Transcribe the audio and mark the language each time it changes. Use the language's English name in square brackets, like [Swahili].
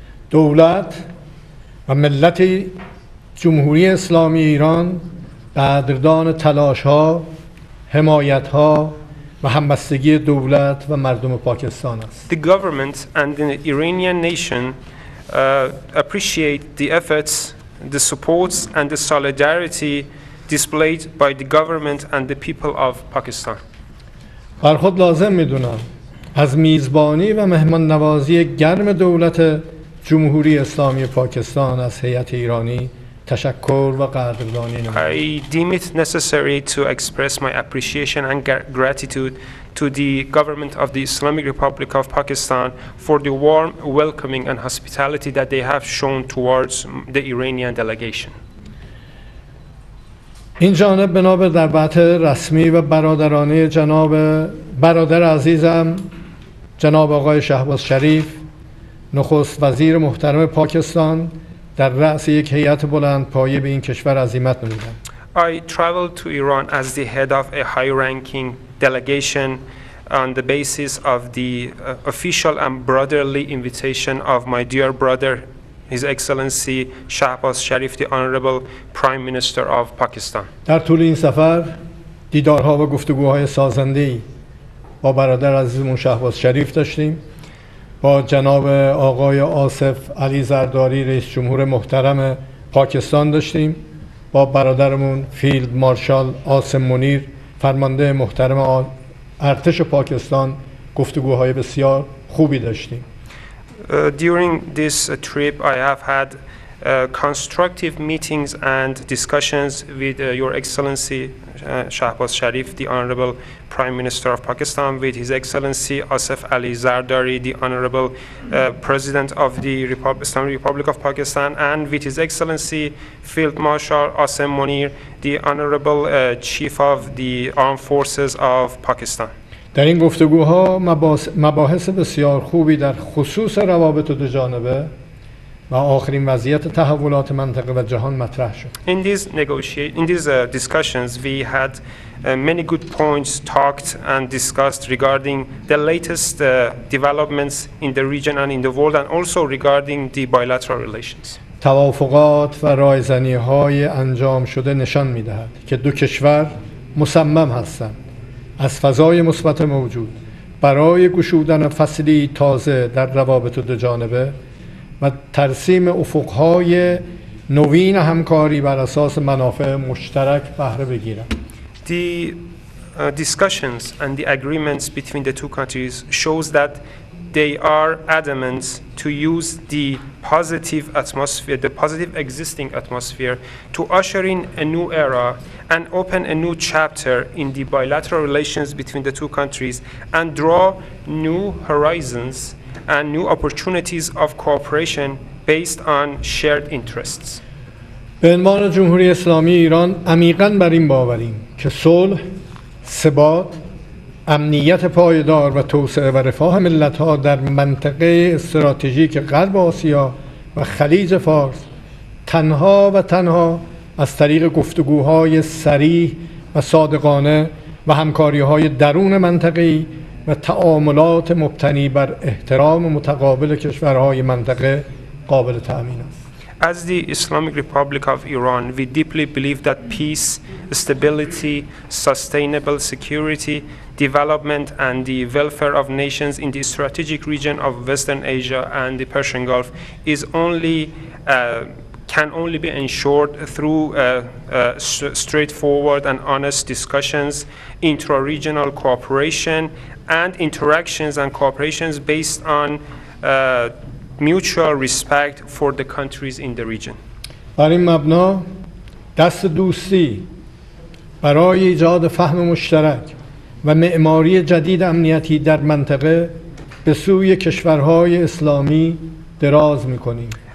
[Persian] دولت و ملت جمهوری اسلامی ایران قدردان تلاش‌ها، حمایت‌ها و همبستگی دولت و مردم پاکستان است. [English] The government and the Iranian nation appreciate the efforts, the supports and the solidarity displayed by the government and the people of Pakistan. [Persian] بر خود لازم می‌دونم از میزبانی و مهمان نوازی گرم دولت جمهوری اسلامی پاکستان از هیئت ایرانی تشکر و قدردانی نمایم. [English] I deem it necessary to express my appreciation and gratitude to the government of the Islamic Republic of Pakistan for the warm welcoming and hospitality that they have shown towards the Iranian delegation. [Persian] این جانب بنا به دعوت رسمی و برادرانه برادر عزیزم جناب آقای شهباز شریف، نخست وزیر محترم پاکستان، در رأس یک هیئت بلند پایه به این کشور عزیمت نمودم. [English] I traveled to Iran as the head of a high-ranking delegation on the basis of the official and brotherly invitation of my dear brother, His Excellency Shehbaz Sharif, the Honorable Prime Minister of Pakistan. [Persian] در طول این سفر دیدارها و گفتگوهای سازنده‌ای با برادر عزیزمون شهباز شریف داشتیم، با جناب آقای آصف علی زرداری رئیس جمهور محترم پاکستان داشتیم، با برادرمون فیلد مارشال آسم منیر فرمانده محترم ارتش پاکستان گفتگوهای بسیار خوبی داشتیم. [English] During this trip, I have had constructive meetings and discussions with Your Excellency Shehbaz Sharif, the Honorable Prime Minister of Pakistan, with His Excellency Asif Ali Zardari, the Honorable President of the Islamic Republic of Pakistan, and with His Excellency Field Marshal Asem Munir, the Honorable Chief of the Armed Forces of Pakistan. [Persian] در این گفتگوها مباحث بسیار خوبی در خصوص روابط دو جانبه و آخرین وضعیت تحولات منطقه و جهان مطرح شد. [English] In these discussions, we had many good points talked and discussed regarding the latest developments in the region and in the world, and also regarding the bilateral relations. [Persian] توافقات و رایزنی‌های انجام شده نشان می‌دهد که دو کشور مصمم هستند از فضای مثبت موجود برای گشودن فصلی تازه در روابط دو جانبه و ترسیم افقهای نوین همکاری بر اساس منافع مشترک بهره بگیرند. [English] The discussions and the agreements between the two countries shows that they are adamant to use the positive atmosphere, the positive existing atmosphere, to usher in a new era and open a new chapter in the bilateral relations between the two countries and draw new horizons and new opportunities of cooperation based on shared interests. [Persian] به عنوان جمهوری اسلامی ایران عمیقاً بر این باوریم که صلح، ثبات، امنیت پایدار و توسعه و رفاه ملت‌ها در منطقه استراتژیک غرب آسیا و خلیج فارس تنها از طریق گفتگوهای صریح و صادقانه و همکاری‌های درون منطقه‌ای و تعاملات مبتنی بر احترام متقابل کشورهای منطقه قابل تأمین است. [English] As the Islamic Republic of Iran, we deeply believe that peace, stability, sustainable security, development, and the welfare of nations in the strategic region of Western Asia and the Persian Gulf can only be ensured through straightforward and honest discussions, intra-regional cooperation, and interactions and cooperations based on mutual respect for the countries in the region. [Persian] بر این مبنا دست دوستی برای ایجاد فهم مشترک و معماری جدید امنیتی در منطقه به سوی کشورهای اسلامی دراز می‌کنیم.